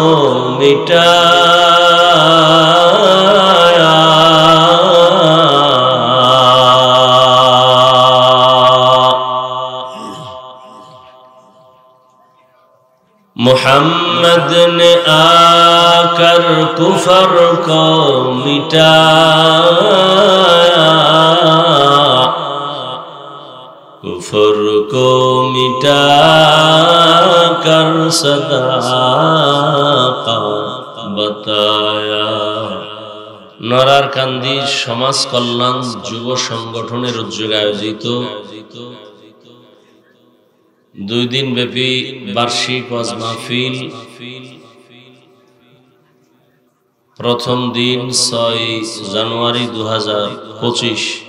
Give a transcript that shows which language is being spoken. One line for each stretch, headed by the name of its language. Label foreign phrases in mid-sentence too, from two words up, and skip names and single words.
Urdu: مٹایا محمد نے آ کر کفر کو مٹایا کفر کو مٹا کر صداقت بتایا
Bangla: নড়ারকান্দি সমাজ কল্যাণ যুব সংগঠনের উদ্যোগে আয়োজিত 2 দিন ব্যাপী বার্ষিক ওয়াজ মাহফিল প্রথম দিন 6 জানুয়ারি 2025